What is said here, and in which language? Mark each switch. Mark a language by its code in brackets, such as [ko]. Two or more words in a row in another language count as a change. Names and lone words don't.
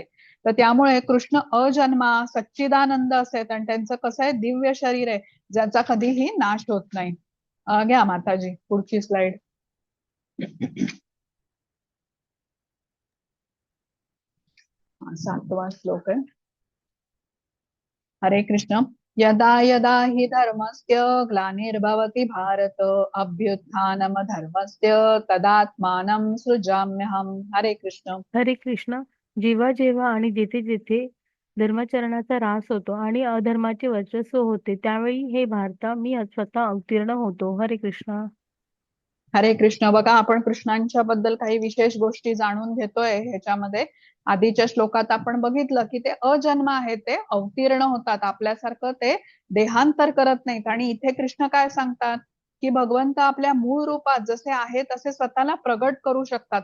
[mr] तर त्यामुळे कृष्ण अजन्मा सच्चिदानंद असेल आणि त्यांचं कसं आहे, दिव्य शरीर आहे ज्याचा कधीही नाश होत नाही. घ्या माताजी पुढची स्लाइड. 7वा श्लोक आहे. हरे कृष्ण. [sa] यदा यदा हि धर्मस्य ग्लानिर्भवति भारत अभ्युत्थानम धर्मस्य तदात्मानं सृजाम्यहम्. [mr] हरे कृष्ण. हरे कृष्ण. जेव्हा जेव्हा आणि जेथे जेथे धर्माचरणाचा ह्रास होतो आणि अधर्माचे वर्चस्व होते, त्यावेळी हे भारता मी स्वतः अवतीर्ण होतो. हरे कृष्ण. हरे कृष्ण. बघा, आपण कृष्णांच्या बद्दल काही विशेष गोष्टी जाणून घेतोय ह्याच्यामध्ये. आधीच्या श्लोकात आपण बघितलं की ते अजन्म आहेत, ते अवतीर्ण होतात, आपल्यासारखं ते देहांतर करत नाहीत. आणि इथे कृष्ण काय सांगतात की भगवंत आपल्या मूळ रूपात जसे आहेत तसे स्वतःला प्रगट करू शकतात.